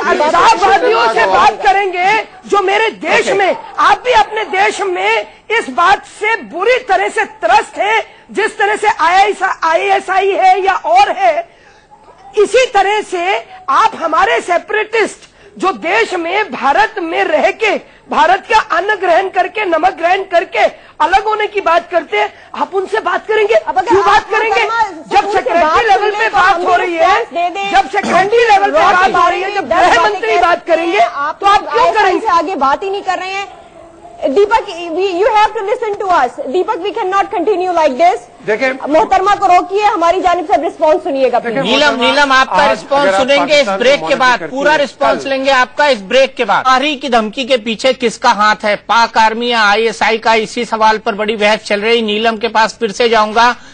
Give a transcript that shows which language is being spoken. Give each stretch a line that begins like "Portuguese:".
Hindi: अलगाववादियों से बात करेंगे जो मेरे देश में, आप भी अपने देश में इस बात से बुरी तरह से त्रस्त है, जिस तरह से ISI है या और है, इसी तरह से आप हमारे सेपरेटिस्ट जो देश में भारत में रह के भारत का अन्न ग्रहण करके नमक ग्रहण करके अलग होने की बात करते हैं, आप उनसे बात करेंगे? क्यों बात करेंगे? जब सेक्रेटरी लेवल पे बात हो रही है, जब सेक्रेटरी लेवल पे बात हो रही है, जब गृह मंत्री बात करेंगे तो आप क्यों करेंगे? आगे बात ही नहीं कर रहे हैं।
English: Deepak, you have to listen to us. Deepak, we cannot continue like this.
Hindi: देखिए, मोहतरमा को रोकिए, हमारी जानिब से रिस्पॉन्स सुनिएगा। नीलम आपका रिस्पॉन्स सुनेंगे इस ब्रेक के बाद, पूरा रिस्पॉन्स लेंगे आपका इस ब्रेक के बाद। जवाहिरी की धमकी के पीछे किसका हाथ है, पाक आर्मी या ISI का? इसी सवाल पर बड़ी बहस चल रही। नीलम के पास फिर से जाऊंगा।